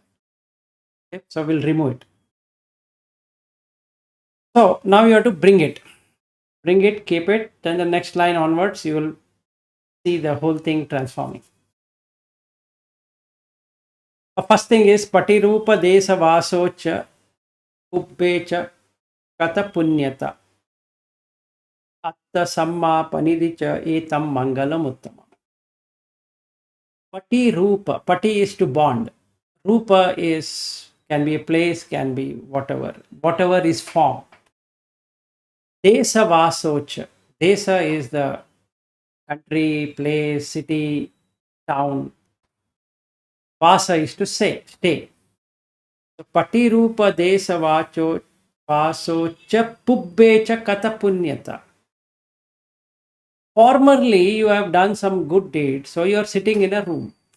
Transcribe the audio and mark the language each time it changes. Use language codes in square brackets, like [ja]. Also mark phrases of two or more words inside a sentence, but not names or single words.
[en] Okay? So we'll remove it. So now you have to bring it, keep it. Then the next line onwards, you will see the whole thing transforming. [pi] The first thing is Patirupa Desa Vasocha Ubbecha Kata Punyata Atta Samma Panidicha Etam Mangalam Uttama. Pati Rupa. [en] Pati is to bond. Rupa is can be a place, can be whatever. Whatever is form. [pi] Desa Vasocha. [en] Desa is the country, place, city, town. Vasa is to say, stay. So, [pi] Pati Rupa Desa Vasocha Pubbecha Kata Punyata. [en] Formerly, you have done some good deeds, so you are sitting in a room.